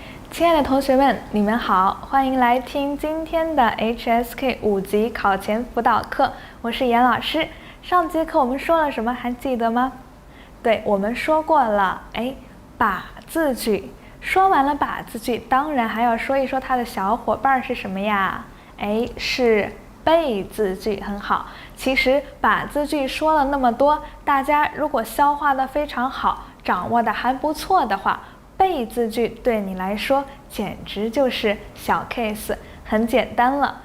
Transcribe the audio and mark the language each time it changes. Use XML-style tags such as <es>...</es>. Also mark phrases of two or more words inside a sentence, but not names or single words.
<zh>親愛的同學們，你們好，歡迎來聽今天的 HSK 5級考前輔導課，我是嚴老師。上節課我們說了什麼，還記得嗎？對，我們說過了，把字句。說完了把字句，當然還要說一說它的小夥伴是什麼呀？是被字句，很好。其實把字句說了那麼多，大家如果消化得非常好，掌握得還不錯的話，被字句对你來說簡直就是小 case， 很簡單了。</zh>